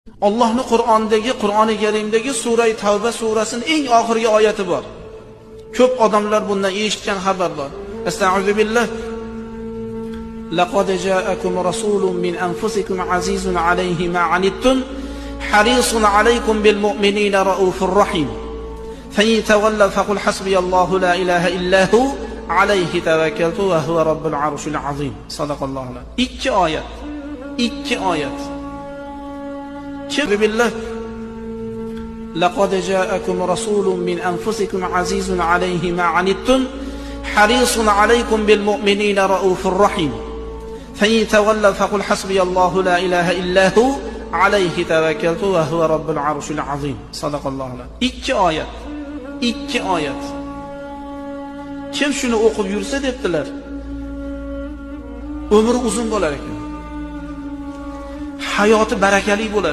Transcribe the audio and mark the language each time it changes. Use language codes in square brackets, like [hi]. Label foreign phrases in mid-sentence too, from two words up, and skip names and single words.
[uz] Allohning Qur'oni Karimdagi sura Tavba surasining eng oxirgi oyati bor. Ko'p odamlar bundan eshitgan xabar bor. [ar] أستغفر بالله. لقد جاءكم رسول من أنفسكم عزيز عليه ما عنتم حريص عليكم بالمؤمنين رءوف رحيم. فإن تولوا فقل حسبي الله لا إله إلا هو عليه توكلت وهو رب العرش العظيم. [uz] Sadaqallohu. Ikki oyat. [ar] Billah. لقد جاءكم رسول من أنفسكم عزيز عليه ما عنتم حريص عليكم بالمؤمنين رءوف رحيم. فإن تولوا فقل حسبي الله لا إله إلا هو عليه توكلت وهو رب العرش العظيم. [uz] Sadaqallohu. Ikki oyat. Kim shuni o'qib yursa debdilar, umri uzun bo'lar ekan. Hayoti barakali bo'lar ekan.